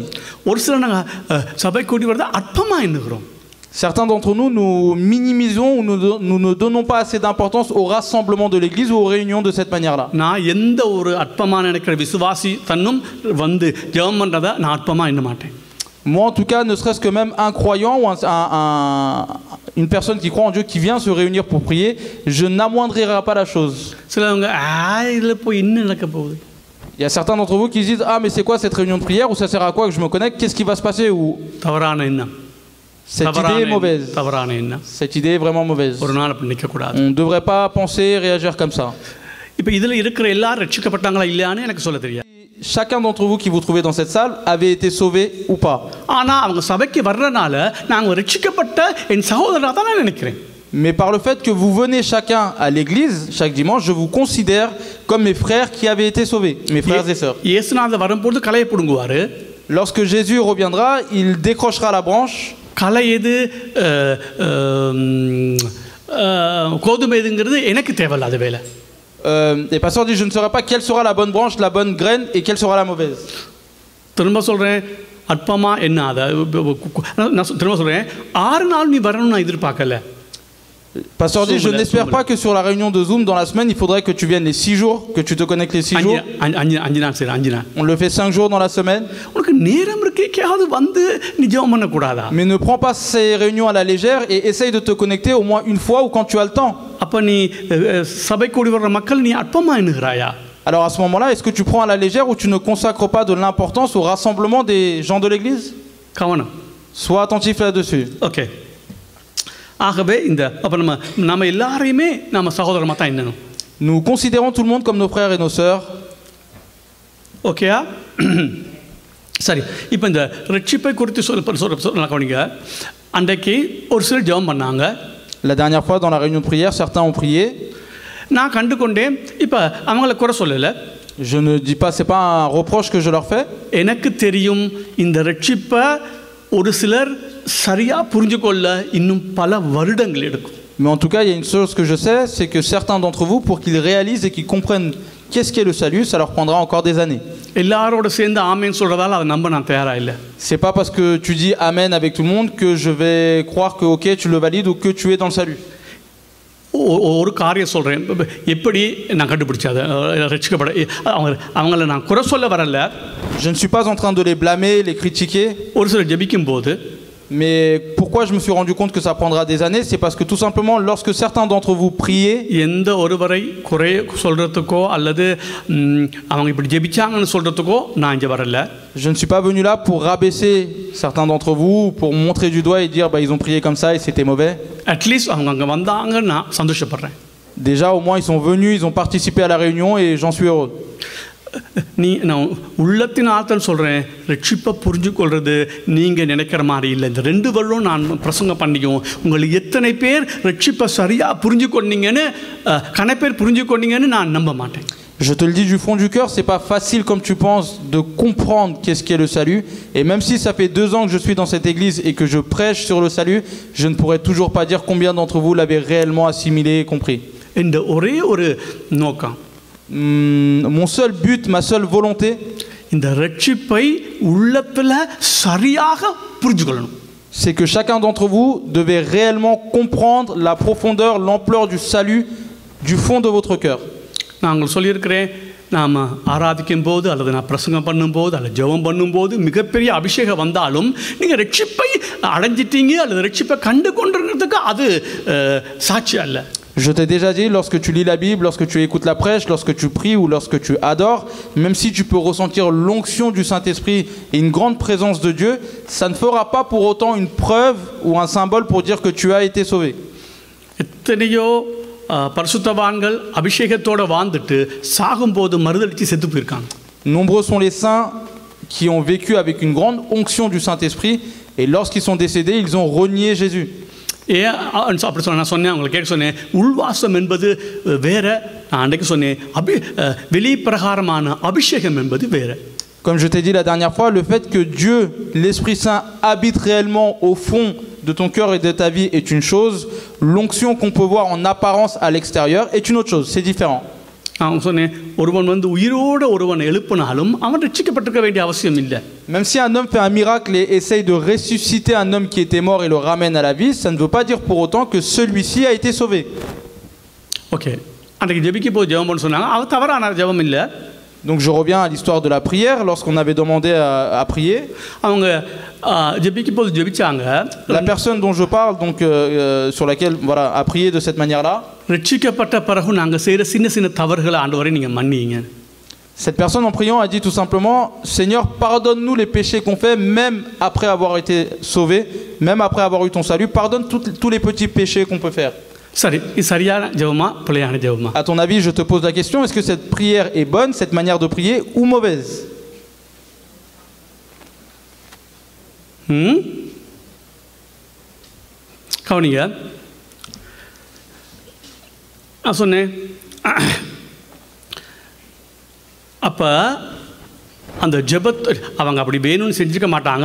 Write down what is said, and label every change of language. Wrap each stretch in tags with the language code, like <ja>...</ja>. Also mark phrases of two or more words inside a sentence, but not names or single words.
<ta>ஒரு சில நாங்க சபை கூடி வரதா அற்பமா எண்ணுகிறோம்.</ta> <fr>Certains d'entre nous, nous minimisons ou nous ne donnons pas assez d'importance au rassemblement de l'église ou aux réunions de cette manière-là.</fr> <ta>நான் எந்த ஒரு அற்பமா நினைக்கிற விசுவாசி தன்னும் வந்து ஜெபம் பண்றத நான் அற்பமா எண்ண மாட்டேன்.</ta> <fr>Moi, en tout cas, ne serait-ce que même un croyant ou une personne qui croit en Dieu qui vient se réunir pour prier, je n'amoindrirai pas la chose.</fr> <ta>சிலவங்க இதில் போய் இன்னும் நடக்க போகுது.</ta> <fr>Il y a certains d'entre vous qui se disent ah mais c'est quoi cette réunion de prière ou ça sert à quoi que je me connecte, qu'est-ce qui va se passer ou</fr> <ta>தவறான எண்ணம்.</ta> <fr>cette idée est mauvaise.</fr> <ta>தவறான எண்ணம்.</ta> <fr>Cette idée est vraiment mauvaise.</fr> <ta>ஒரு நாள் அப்படி நிற்கக்கூடாது.</ta> <fr>On ne devrait pas penser et réagir comme ça.</fr> <ta>இப்போ இதில் இருக்கிற எல்லாரும் ரட்சிக்கப்பட்டாங்களா இல்லையான்னு எனக்கு சொல்ல தெரியாது.</ta> <fr>Chacun d'entre vous qui vous trouvez dans cette salle avait été sauvé ou pas.</fr> <ta>ஆனா அவங்க சபைக்கு வர்றனால நாங்க ரட்சிக்கப்பட்ட என் சகோதரனா தான் நான் நினைக்கிறேன்.</ta> <fr>Mais par le fait que vous venez chacun à l'église chaque dimanche, je vous considère comme mes frères qui avaient été sauvés, mes frères et sœurs.</fr> <ta>இயேசுநாதர் வரும்போது களையை புடுங்குவாரு.</ta> <fr>Lorsque Jésus reviendra, il décrochera la branche.</fr> <ta>களை எது கோதுமை எதுங்கிறது எனக்கு தேவையில்ல அது வேலை.</ta> <fr>Et pasteur dit je ne saurais pas quelle sera la bonne branche, la bonne graine et quelle sera la mauvaise.</fr> <ta>திரும்ப சொல்றேன் அற்பமா என்ன அத நான் திரும்ப சொல்றேன் 6 நாள் நீ வரணும்னு நான் எதிர்பார்க்கல.</ta> <fr>Pasteur dit je n'espère pas que sur la réunion de Zoom dans la semaine il faudrait que tu viennes les 6 jours, que tu te connectes les 6 jours.</fr> <ta>5 நாள் சரி 5 நாள்.</ta> <fr>On le fait 5 jours dans la semaine.</fr> <ta>உனக்கு நேரம் இருக்கேயாவது வந்து நீ ஜெபம் பண்ண கூடாதா?</ta> <fr>Mais ne prends pas ces réunions à la légère et essaye de te connecter au moins une fois ou quand tu as le temps.</fr> <ta>அப்ப நீ சபை கூடி வர்ற மக்கள் நீ அற்பமா எண்ணுகிறாயா?</ta> <fr>Alors à ce moment-là, est-ce que tu prends à la légère ou tu ne consacres pas de l'importance au rassemblement des gens de l'église?</fr> <ta>கவனம்.</ta> <fr>Sois attentif là-dessus.</fr> <ta>ஓகே. ஆகவே இந்த அப்ப நம்ம எல்லாரையுமே நம்ம சகோதரமா தான் எண்ணணும்.</ta> <fr>Nous considérons tout le monde comme nos frères et nos sœurs.</fr> <ta>ஓகேயா? சரி. இப்போ இந்த ரட்சிப்பை குறித்து சொல்ல கவனிங்க. அன்றைக்கு ஒரு சிலர் ஜெபம் பண்ணாங்க.</ta> <fr>La dernière fois dans la réunion de prière, certains ont prié.</fr> <ta>நான் கண்டுகொண்டேன். இப்போ அவங்கள குறை சொல்லல.</ta> <fr>Je ne dis pas, c'est pas un reproche que je leur fais.</fr> <ta>எனக்கு தெரியும் இந்த ரட்சிப்பை ஒரு சிலர் சரியா புரிஞ்சுக்கொள்ள இன்னும் பல வருடங்கள் எடுக்கும்.</ta> <fr>Mais en tout cas, il y a une chose que je sais, c'est que certains d'entre vous, pour qu'ils réalisent et qu'ils comprennent qu'est-ce qu'est le salut, ça leur prendra encore des années.</fr> <ta>எல்லாரோட சேர்ந்து ஆமென் சொல்றதால அதை நம்ப நான் தயாரா இல்ல.</ta> <fr>C'est pas parce que tu dis amen avec tout le monde que je vais croire que OK, tu le valides ou que tu es dans le salut.</fr> <ta>ஒரு காரியம் சொல்றேன். எப்படி நான் கண்டுபிடிச்சது ரட்சிக்கப்பட அவங்கள நான் குறை சொல்ல வரல.</ta> <fr>Je ne suis pas en train de les blâmer, les critiquer.</fr> <ta>ஒரு சிலர் ஜெபிக்கும் போது</ta> <fr>Mais pourquoi je me suis rendu compte que ça prendra des années, c'est parce que tout simplement lorsque certains d'entre vous priez,</fr> <ta>எந்த ஒருவரை குறை சொல்றதுக்கோ அல்லது அவங்க இப்படி ஜெபிச்சாங்கன்னு சொல்றதுக்கோ நான் இங்க வரல.</ta> <fr>je ne suis pas venu là pour rabaisser certains d'entre vous, pour montrer du doigt et dire bah ils ont prié comme ça et c'était mauvais.</fr> <en>At least</en> <ta>அவங்க அங்க வந்தாங்க நான் சந்தோஷப்படுறேன்.</ta> <fr>Déjà au moins ils sont venus, ils ont participé à la réunion et j'en suis heureux.</fr> <ta>நீ நான் உள்ளத்தின் ஆழ்த்தல் சொல்கிறேன். ரட்சிப்பை புரிஞ்சு கொள்வது நீங்கள் நினைக்கிற மாதிரி இல்லை. இந்த 2 வருடம் நான் பிரசங்கம் பண்ணிக்கும் உங்களுக்கு எத்தனை பேர் ரட்சிப்பை சரியாக புரிஞ்சு கொண்டீங்கன்னு கணப்பேர் புரிஞ்சு கொண்டீங்கன்னு நான் நம்ப மாட்டேன்.</ta> <fr>Je te le dis du fond du cœur, c'est pas facile comme tu penses de comprendre qu'est-ce qu'est le salut. Et même si ça fait 2 ans que je suis dans cette église et que je prêche sur le salut, je ne pourrais toujours pas dire combien d'entre vous l'avez réellement assimilé et compris.</fr> <ta>இந்த ஒரே ஒரு நோக்கம்,</ta> <fr>mon seul but, ma seule volonté,</fr> <ta>இந்த ரட்சிப்பை உள்ளத்துல சரியாக புரிஞ்சுக்கொள்ளணும்.</ta> <fr>c'est que chacun d'entre vous devait réellement comprendre la profondeur, l'ampleur du salut du fond de votre cœur.</fr> <ta>நான் உங்களுக்கு சொல்லியிருக்கிறேன், நாம் ஆராதிக்கும் போது அல்லது நான் பிரசங்கம் பண்ணும்போது அல்லது ஜெபம் பண்ணும்போது மிகப்பெரிய அபிஷேகம் வந்தாலும் நீங்கள் ரட்சிப்பை அடைஞ்சிட்டீங்க அல்லது ரட்சிப்பை கண்டு கொண்டிருக்கிறதுக்கு அது சாட்சி அல்ல.</ta> <fr>Je t'ai déjà dit, lorsque tu lis la Bible, lorsque tu écoutes la prêche, lorsque tu pries ou lorsque tu adores, même si tu peux ressentir l'onction du Saint-Esprit et une grande présence de Dieu, ça ne fera pas pour autant une preuve ou un symbole pour dire que tu as été sauvé.</fr> <ta>எத்தனையோ பரிசுத்தவான்கள் அபிஷேகத்தோட வாழ்ந்துட்டு சாகும்போது மறுதளிச்சு செத்து போயிருக்காங்க.</ta> <fr>Nombreux sont les saints qui ont vécu avec une grande onction du Saint-Esprit et lorsqu'ils sont décédés, ils ont renié Jésus.</fr> <ta>ஏன் அப்படி சொன்ன நான் சொன்னேன், அவங்களை கேட்க சொன்னேன், உள்வாசம் என்பது வேற, நான் அன்றைக்கு சொன்னேன் வெளிப்பிரகாரமான அபிஷேகம் என்பது வேற.</ta> <fr>Comme je t'ai dit la dernière fois, le fait que Dieu, l'Esprit Saint, habite réellement au fond de ton cœur et de ta vie est une chose, l'onction qu'on peut voir en apparence à l'extérieur est une autre chose, c'est différent.</fr> <ta>நான் சொன்னேன், ஒருவன் வந்து உயிரோடு ஒருவன் எழுப்பினாலும் அவன் ரட்சிக்கப்பட்டிருக்க வேண்டிய அவசியம் இல்லை.</ta> <fr>Même si un homme fait un miracle et essaye de ressusciter un homme qui était mort et le ramène à la vie, ça ne veut pas dire pour autant que celui-ci a été sauvé.</fr> <ta>ஓகே, அன்றைக்கு ஜெபிக்க போய் ஜெபம் பண்ண சொன்னாங்க, அது தவறான ஜெபம் இல்லை.</ta> <fr>Donc je reviens à l'histoire de la prière, lorsqu'on avait demandé à prier.</fr> <ta>அவங்க ஜெபிக்கும் போது ஜெபிச்சாங்க.</ta> <fr>La personne dont je parle, donc sur laquelle voilà, a prié de cette manière-là.</fr> <ta>ரட்சிக்கப்பட்ட பிறகு நாங்க செய்யற சின்ன சின்ன தவறுகளை ஆண்டவரே நீங்க மன்னிங்க.</ta> <fr>Cette personne en priant a dit tout simplement, Seigneur, pardonne-nous les péchés qu'on fait, même après avoir été sauvés, même après avoir eu ton salut, pardonne tous les petits péchés qu'on peut faire.</fr> <ta>சரி, இது சரியான ஜெபமா பிழையான ஜெபமா?</ta> <fr>À ton avis, je te pose la question, est-ce que cette prière est bonne, cette manière de prier, ou mauvaise?</fr> <ta>கவனிங்க, நான் சொன்னேன் அப்ப அந்த ஜெபத்தை அவங்க அப்படி வேணும்னு செஞ்சுக்க மாட்டாங்க.</ta>